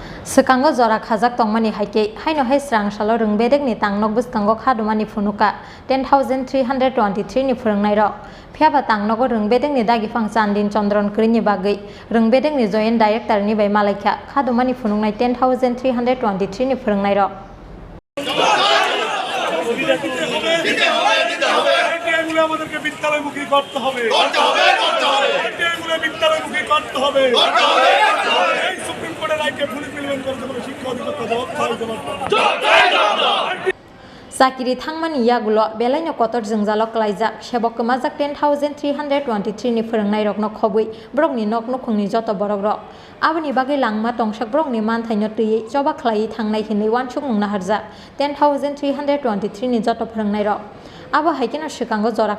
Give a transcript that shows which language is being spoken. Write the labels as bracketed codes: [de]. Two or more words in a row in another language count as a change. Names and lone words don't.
[trp] Srangsalo jora khajak tongmani haike Haino hai Srangsalo Rwng Bedekni Tangnok Bwsakngo Khadumani Phunukha 10,323 ni Phrwngnairok phiaba Tangnok Rwng Bedekni dagi phangchan din chondron krini bagui Rwng Bedekni [en] joint director [trp] ni bai malaikha Khadumani Phunuknai 10,323 ni Phrwngnairok [bn] আমাদেরকে বিদ্যালয়মুখী করতে হবে বিদ্যালয়মুখী করতে হবে এই সুপ্রিম কোর্টের রায়কে ফুলফিলমেন্ট করতে হবে শিক্ষা অধিকর্তা [trp] Sakiri thangmani yagulo belaino kotor jengzalo klaijak sebok kemajak 10,323 ni Phrwngnairok no khobui brokni nok nukhungni joto borok rok aboni bagai langma tongsak brokni manthaino tui joba khlai thangnai hinui wansuk nungna harjak 10,323 ni joto Phrwngnairok abo haikeno Srangsalo jora